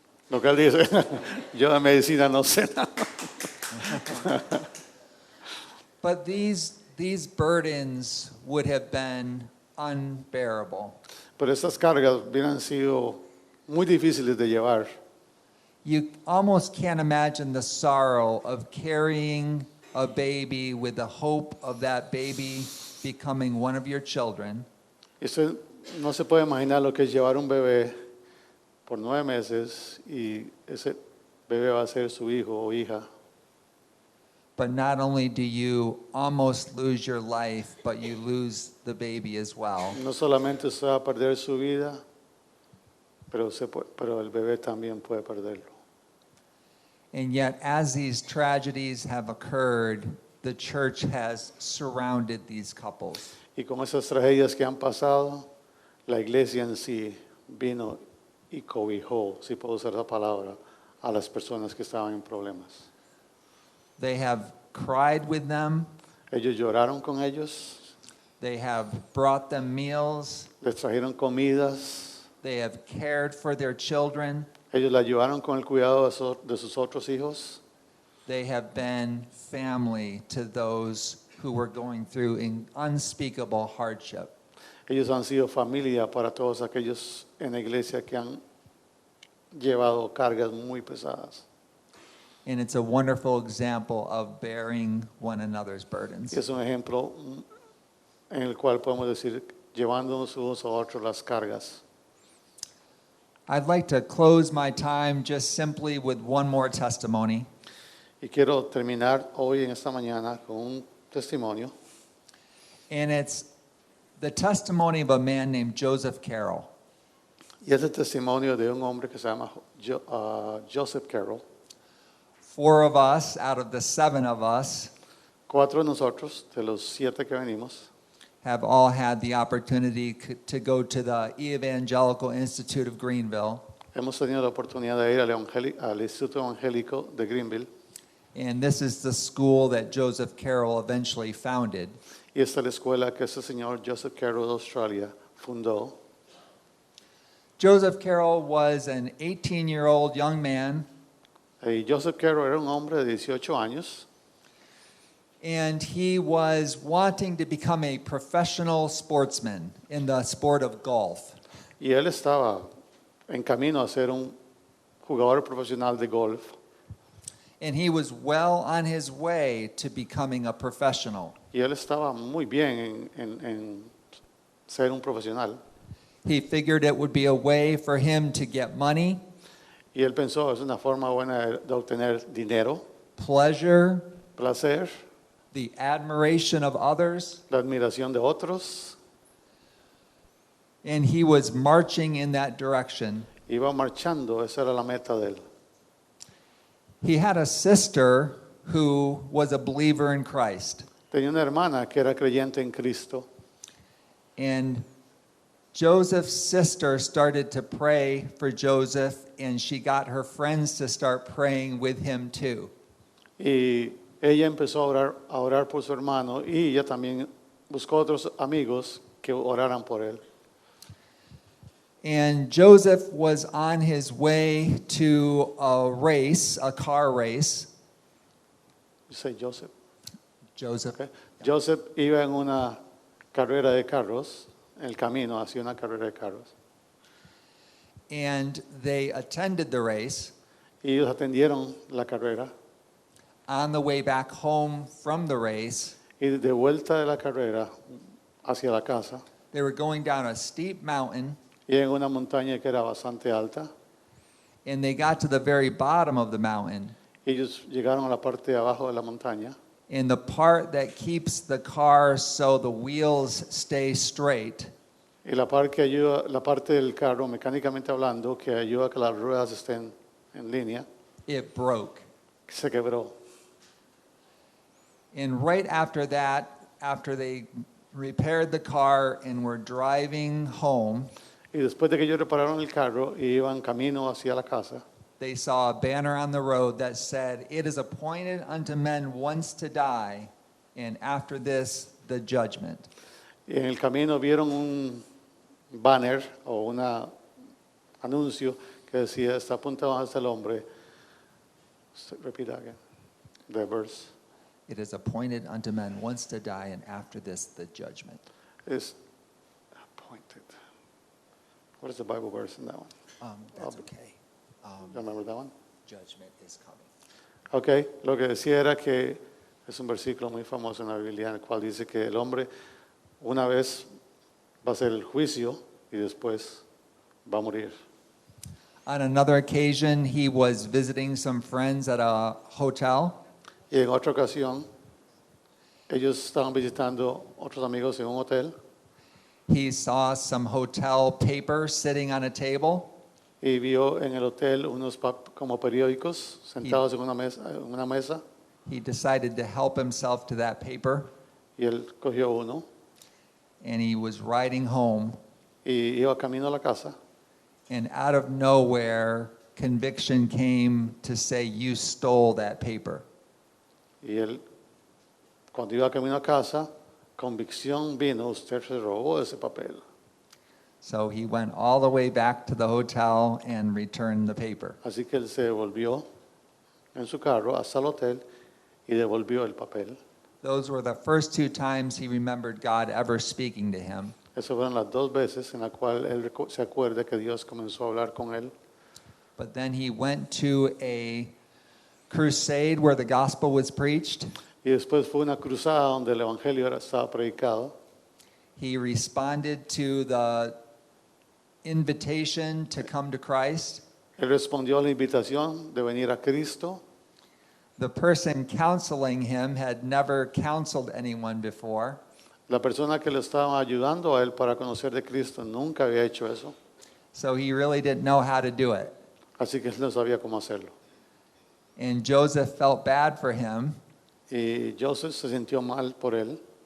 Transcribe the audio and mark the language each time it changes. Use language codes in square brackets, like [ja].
[es] Lo que él dice, yo de medicina no sé nada. [en] But these burdens would have been unbearable. [es] Pero estas cargas hubieran sido muy difíciles de llevar. [en] You almost can't imagine the sorrow of carrying a baby with the hope of that baby becoming one of your children, [es] Y usted no se puede imaginar lo que es llevar un bebé por 9 meses y ese bebé va a ser su hijo o hija. [en] but not only do you almost lose your life, but you lose the baby as well. [es] No solamente usted va a perder su vida, pero el bebé también puede perderlo. [en] And yet, as these tragedies have occurred, the church has surrounded these couples. [es] Y con esas tragedias que han pasado, la iglesia en sí vino y cobijó, si puedo usar la palabra, a las personas que estaban en problemas. [en] They have cried with them. [es] Ellos lloraron con ellos, [en] They have brought them meals. [es] les trajeron comidas, [en] They have cared for their children. [es] ellos la ayudaron con el cuidado de sus otros hijos. [en] They have been family to those who were going through unspeakable hardship. [es] Ellos han sido familia para todos aquellos en la iglesia que han llevado cargas muy pesadas. [en] And it's a wonderful example of bearing one another's burdens. [es] Y es un ejemplo en el cual podemos decir, llevándonos unos a otros las cargas. [en] I'd like to close my time just simply with one more testimony. [es] Y quiero terminar hoy en esta mañana con un testimonio. [en] And it's the testimony of a man named Joseph Carroll. [es] Y es el testimonio de un hombre que se llama Joseph Carroll. [en] 4 of us out of the 7 of us [es] 4 de nosotros, de los 7 que venimos, [en] have all had the opportunity to go to the Evangelical Institute of Greenville. [es] hemos tenido la oportunidad de ir al Instituto Evangélico de Greenville. [en] And this is the school that Joseph Carroll eventually founded. [es] Y esta es la escuela que este señor Joseph Carroll de Australia fundó. [en] Joseph Carroll was an 18-year-old young man, [es] Y Joseph Carroll era un hombre de 18 años [en] and he was wanting to become a professional sportsman in the sport of golf. [es] y él estaba en camino a ser un jugador profesional de golf. [en] And he was well on his way to becoming a professional. [es] Y él estaba muy bien en ser un profesional. [en] He figured it would be a way for him to get money, [es] Y él pensó, es una forma buena de obtener dinero, [en] pleasure, [es] placer, [en] the admiration of others, [es] la admiración de otros. [en] and he was marching in that direction. [es] Iba marchando, esa era la meta de él. [en] He had a sister who was a believer in Christ, [es] Tenía una hermana que era creyente en Cristo. [en] and Joseph's sister started to pray for Joseph, and she got her friends to start praying with him too. [es] Y ella empezó a orar por su hermano y ella también buscó otros amigos que oraran por él. [en] And Joseph was on his way to a race, a car race. You say Joseph. Joseph. Okay. [es] Joseph iba en una carrera de carros, en el camino hacia una carrera de carros. [en] And they attended the race. [es] Y ellos atendieron la carrera [en] On the way back home from the race, [es] y de vuelta de la carrera hacia la casa, [en] they were going down a steep mountain, [es] y en una montaña que era bastante alta, [en] and they got to the very bottom of the mountain. [es] ellos llegaron a la parte de abajo de la montaña [en] And the part that keeps the car so the wheels stay straight [es] y la parte del carro, mecánicamente hablando, que ayuda a que las ruedas estén en línea, [en] it broke. [es] se quebró. [en] And right after that, after they repaired the car and were driving home, [es] Y después de que ellos repararon el carro y iban camino hacia la casa, [en] they saw a banner on the road that said, "It is appointed unto men once to die, and after this, the judgment." [es] y en el camino vieron un banner o un anuncio que decía, está apuntado hasta el hombre. [en] Repeat that again. The verse It is appointed unto men once to die, and after this, the judgment. is appointed. What is the Bible verse in that one? That's okay. You remember that one? Judgment is coming. [es] Ok, lo que decía era que es un versículo muy famoso en la Biblia en el cual dice que el hombre una vez va a hacer el juicio y después va a morir. [en] On another occasion, he was visiting some friends at a hotel, [es] Y en otra ocasión, ellos estaban visitando otros amigos en un hotel [en] he saw some hotel paper sitting on a table, [es] y vio en el hotel unos como periódicos sentados en una mesa [en] He decided to help himself to that paper, [es] y él cogió uno [en] and he was riding home, [es] y iba camino a la casa [en] and out of nowhere, conviction came to say, "You stole that paper." [es] y él cuando iba camino a casa, convicción vino, usted se robó ese papel. [en] So he went all the way back to the hotel and returned the paper. [es] Así que él se devolvió en su carro hasta el hotel y devolvió el papel. [en] Those were the first two times he remembered God ever speaking to him. [es] Esas fueron las dos veces en las cuales él se acuerda que Dios comenzó a hablar con él. [en] But then he went to a crusade where the gospel was preached. [es] Y después fue una cruzada donde el evangelio estaba predicado. [en] He responded to the invitation to come to Christ. [es] Él respondió a la invitación de venir a Cristo. [en] The person counseling him had never counseled anyone before. [es] La persona que le estaba ayudando a él para conocer de Cristo nunca había hecho eso. [en] So he really didn't know how to do it. [es] Así que él no sabía cómo hacerlo. [en] And Joseph felt bad for him [es] Y Joseph se sintió mal por él